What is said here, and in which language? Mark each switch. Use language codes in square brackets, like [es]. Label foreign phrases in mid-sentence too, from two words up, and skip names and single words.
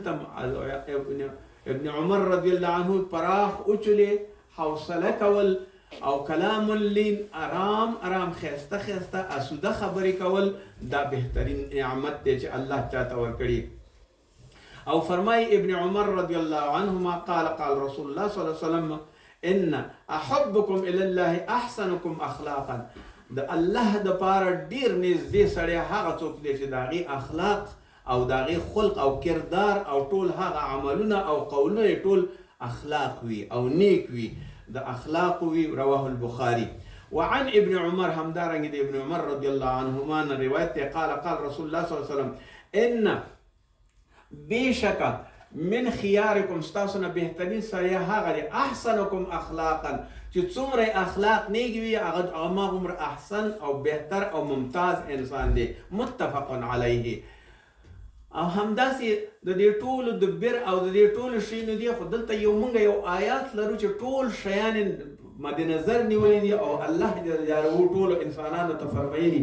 [ps] دلته ابن عمر [ar] رضی الله عنه [ps] پراخ اوچلې حوصله کول او کلام لین آرام آرام خیسته خیسته اسوده خبرې کول دا بهترین نعمت دی چې الله چاته ورکړي. او فرمای [ar] ابن عمر رضی الله عنهما قال قال رسول الله صلی الله علیه وسلم ان احبكم الى الله احسنكم اخلاقا. [ps] د الله د پاره ډیر نږدې سړی هغه څوک دی چې د هغې اخلاق او د هغې خلق او کردار او ټول هغه عملونه او قولونه ټول اخلاق وي او نیک وي، د اخلاق وي. [ar] رواه البخاري. وعن ابن عمر [ps] همدارنګ د ابن عمر [ar] رضی الله عنهما [ps] نه روایت دی [ar] قال قال رسول الله صلی الله علیه وسلم ان بشکه من خياركم [ps] ستاسو نه بهترین سړی هغه دی [ar] احسنکم اخلاقا [ps] چې څومره اخلاق نیک وي هغه هماغومره احسن او بهتر او ممتاز انسان دی. [ar] متفق علیه. [ps] او همداسې د دې ټولو د بر او د دې ټولو شیانو دی خو دلته مونږ یو آیات لرو چې ټول شیان مد نظر نیولي دي او الله [ar] جل جلاله [ps] ټولو انسانانو ته فرمایلي.